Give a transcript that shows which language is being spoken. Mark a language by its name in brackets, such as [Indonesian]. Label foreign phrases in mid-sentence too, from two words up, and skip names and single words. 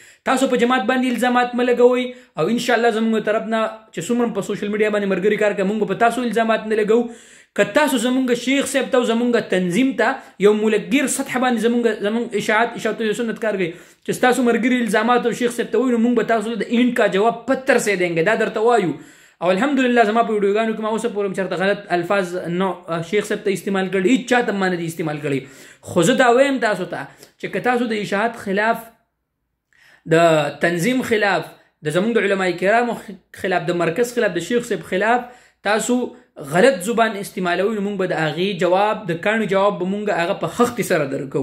[Pashto] تاسو په جماعت باندې الزامات مه لګوئ او انشاءالله زمونږ طرف نه چې څومره په [English] social media [Pashto] باندې ملګري کار کوي مونږ په تاسو الزامات نه لګوو. که تاسو زمونږ شیخ صاحب ته او زمونږ تنظیم ته یو ملګر سطح باندې زمونږ اشاعت و سنت کار کوي چې ستاسو ملګري الزامات او شیخ صاحب ته وایي، نو مونږ به تاسو د [Urdu] این کا جواب پتر سے دیں گے، [Pashto] دا درته وایو. او الحمدلله زما په ویډیوګانو کې ما اوسه پورې چېرته غلط الفاظ نو شیخ صاحب ته استعمال کړي، هېڅ چا ته ما نه دي استعمال کړي. خو زه دا وایم تاسو ته چې که تاسو د اشاعت خلاف، د تنظیم خلاف، د زمونږ د علماء کرامو خلاف، د مرکز خلاف، د شیخ صاحب خلاف تاسو غلط زبان استعمالوي، نو مونږ به د هغې جواب، د کاڼو جواب به مونږ هغه په خښتې سره درکوو.